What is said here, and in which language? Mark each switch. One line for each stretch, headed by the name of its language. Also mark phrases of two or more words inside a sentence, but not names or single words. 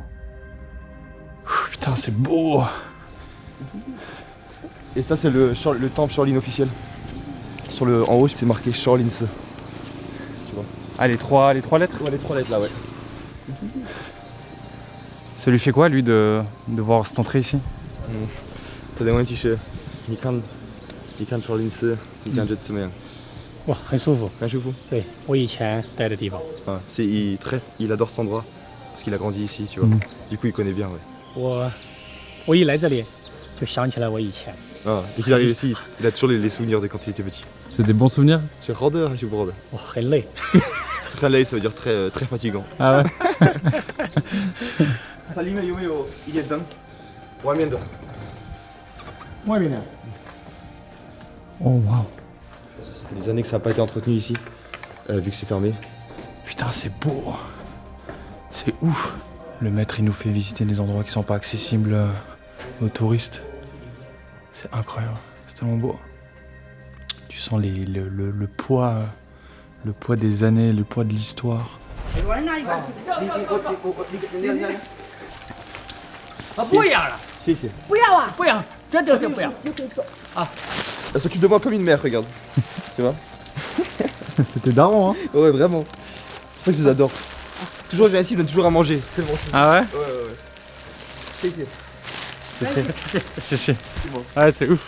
French: Putain, c'est beau! Et ça, c'est le temple Shaolin officiel. En haut, c'est marqué Shaolin Se. Tu vois? Ah, les trois lettres? Ouais, les 3 lettres là, ouais. Ça lui fait quoi, lui, de voir cette entrée ici?
Chinese: 他的问题是，你看Shaolin Se，你感觉怎么样？哇，很舒服。很舒服。对，我以前待的地方。
French: il adore cet endroit parce qu'il a grandi ici, tu vois. Du coup, il connaît bien, ouais.
Chinese: 我一来这里，就想起来我以前。
French: Dès qu'il arrive ici, il a toujours les souvenirs de quand il était petit. C'est des bons souvenirs? Je suis rodeur, je suis brodeur.
Chinese: 哇，很累。
French: Très laid, ça veut dire très, très fatigant. Ah ouais? Salut, il est dedans. Ouais, bien dedans.
Chinese: 外面呢？
French: Oh waouh! Ça fait des années que ça n'a pas été entretenu ici, vu que c'est fermé. Putain, c'est beau! C'est ouf! Le maître, il nous fait visiter des endroits qui sont pas accessibles aux touristes. C'est incroyable, c'est tellement beau. Tu sens le poids des années, le poids de l'histoire.
Chinese: 不一样了，谢谢。不要啊，不要，真的是不要。
French: Elle s'occupe de moi comme une mère, regarde. Tu vois? C'était daron, hein? Ouais, vraiment. C'est pour ça que je les adore. Toujours, je viens ici, ils me donnent toujours à manger. C'est tellement chou. Ah ouais? Ouais. C'est Ouais, c'est ouf.